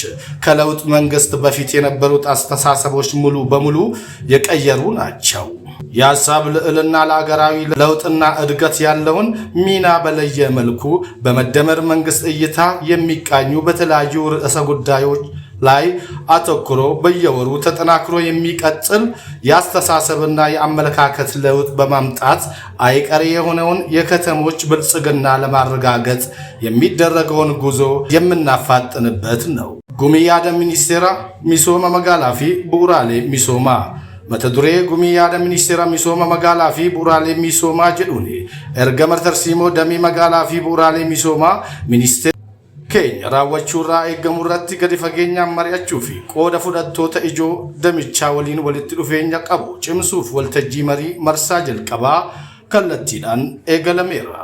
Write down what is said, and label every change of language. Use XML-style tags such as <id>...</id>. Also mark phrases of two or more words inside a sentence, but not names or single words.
<am>ከለውጥ መንግስት በፊት የነበሩት አስተሳሰቦች ሙሉ በሙሉ የቀየሩ ናቸው። የሀሳብ ልዕልና ለሀገራዊ ለውጥና እድገት ያለውን ሚና በለየ መልኩ በመደመር መንግስት እይታ የሚቃኙ በተለያዩ ርዕሰ ጉዳዮች ላይ አተኩሮ በየወሩ ተጠናክሮ የሚቀጥል የአስተሳሰብና የአመለካከት ለውጥ በማምጣት አይቀሬ የሆነውን የከተሞች ብልጽግና ለማረጋገጥ የሚደረገውን ጉዞ</am> <om>የምናፋጥንበት ነው። ጉሚያደ ሚኒስቴራ ሚሶማ መጋላፊ ቡራሌ ሚሶማ mata duree gumii yaada ministeera misooma magaalaa fi bu'uuraalee misoomaa jedhuun erga martarsiimoo damee magaalaa fi bu'uuraalee misoomaa ministeera keenya raawwachuurraa eegamu irratti gadi fageenyaan mari'achuu fi qooda fudhattoota ijoo damichaa waliin walitti dhufeenya qabu cimsuuf waltajjii marii marsaa jalqabaa kallattiidhaan eegalameera.</om>